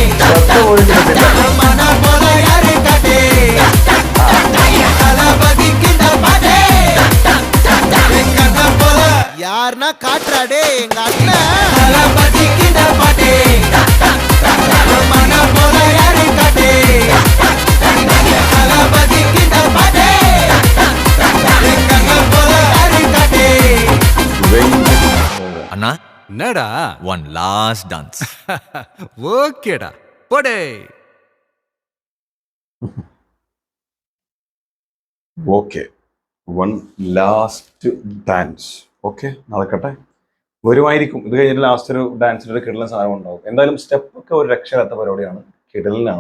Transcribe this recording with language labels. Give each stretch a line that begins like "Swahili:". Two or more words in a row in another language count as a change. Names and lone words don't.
Tamil: மன போல யாரு காட்டே, தளபதிக்கு இந்த பாட்டே, எங்க அண்ணன் போல யாருன்னா காட்டுறாடே எங்க அண்ணன், தளபதிக்கு இந்த பாட்டே, மன போல யாரு காட்டே, தளபதிக்கு இந்த பாட்டே, எங்க அண்ணன் போல யாரு காட்டே. அண்ணா என்னடா
English: one last dance.
Malayalam: ഓക്കേടാ പോടേ.
English: okay, one last dance.
Malayalam: ഓക്കെ, നടക്കട്ടെ, വരുമായിരിക്കും. ഇത് കഴിഞ്ഞിട്ട് ലാസ്റ്റ് ഒരു ഡാൻസിൻ്റെ ഒരു കിടലൻ സാധനം ഉണ്ടാവും. എന്തായാലും സ്റ്റെപ്പൊക്കെ ഒരു രക്ഷയില്ലാത്ത പരിപാടിയാണ്, കിടലിനാണ്.